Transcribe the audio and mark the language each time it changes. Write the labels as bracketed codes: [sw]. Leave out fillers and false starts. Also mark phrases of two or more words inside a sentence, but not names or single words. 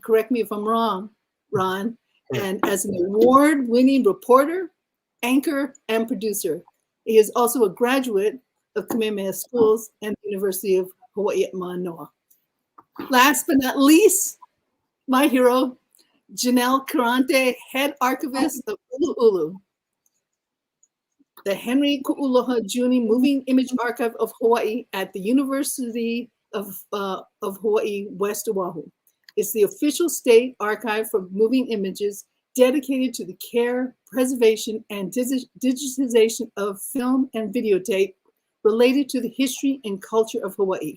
[en] Correct me if I'm wrong, Ron. And as an award-winning reporter, anchor, and producer. He is also a graduate of Kamehameha Schools and the University of Hawaii at Manoa. Last but not least, my hero, Janel Quirante, head archivist of ʻUluʻulu, the Henry Kuʻualoha Giugni Moving Image Archive of Hawaii at the University of Hawaii, West Oahu. It's the official state archive for moving images dedicated to the care, preservation, and digitization of film and videotape related to the history and culture of Hawaii.